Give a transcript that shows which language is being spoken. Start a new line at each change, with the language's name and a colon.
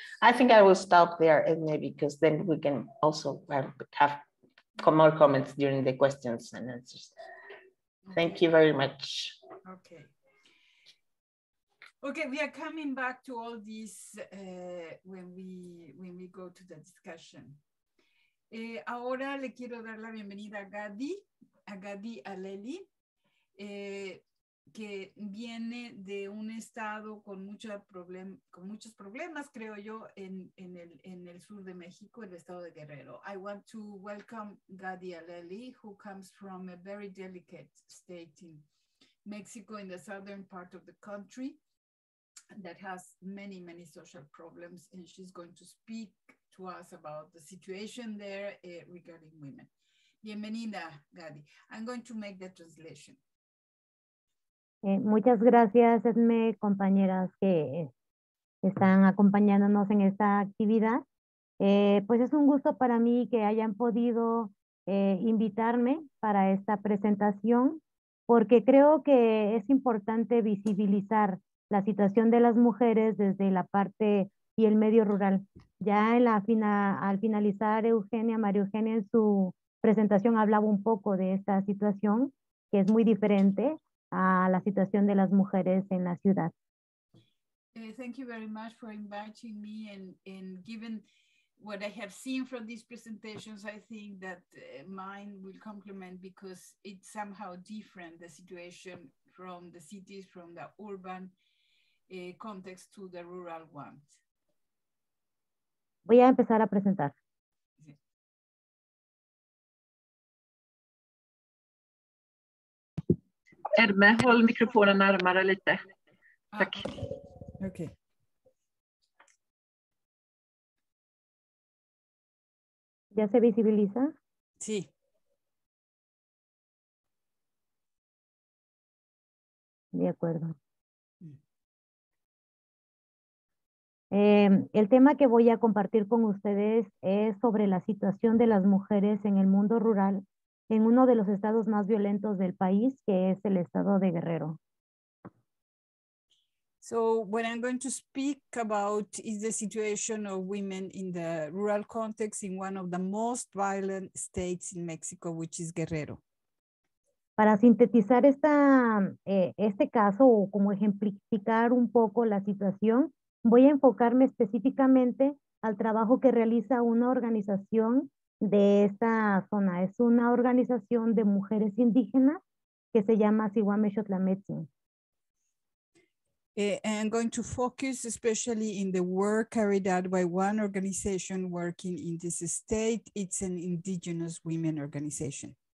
English: I think I will stop there, and maybe because then we can also have more comments during the questions and answers. Thank you very much. Okay. Okay, we are coming back to all this when we go to the discussion.
Spanish: Ahora le quiero dar la bienvenida a Gadi Aleli, que viene de un estado con muchos problemas, creo yo, en el sur de México, el estado de Guerrero.
English: I want to welcome Gadi Aleli, who comes from a very delicate state in Mexico, in the southern part of the country, that has many, many social problems, and she's going to speak to us about the situation there regarding women.
Spanish: Bienvenida,
English: Gadi. I'm going to make the translation.
Spanish: Muchas gracias, Edme, compañeras que están acompañándonos en esta actividad. Pues es un gusto para mí que hayan podido invitarme para esta presentación, porque creo que es importante visibilizar la situación de las mujeres desde la parte y el medio rural. Ya al finalizar María Eugenia en su presentación hablaba un poco de esta situación, que es muy diferente a la situación de las mujeres en la ciudad.
English: Thank you very much for inviting me, and given what I have seen from these presentations, I think that mine will complement, because it's somehow different, the situation from the cities, from the urban context to the rural ones.
Spanish: Voy a empezar a presentar. Sí.
Swedish: Edme, håll mikrofonen närmare lite. Tack.
English: Okay.
Spanish: ¿Ya se visibiliza? Sí. De acuerdo. El tema que voy a compartir con ustedes es sobre la situación de las mujeres en el mundo rural en uno de los estados más violentos del país, que es el estado de Guerrero.
English: So what I'm going to speak about is the situation of women in the rural context in one of the most violent states in Mexico, which is Guerrero.
Spanish: Para sintetizar este caso, o como ejemplificar un poco la situación, voy a enfocarme específicamente al trabajo que realiza una organización de esta zona. Es una organización de mujeres indígenas que se llama Situationen.
English: I'm going to focus especially in the work carried out by one organization working in this state. It's an indigenous women organization.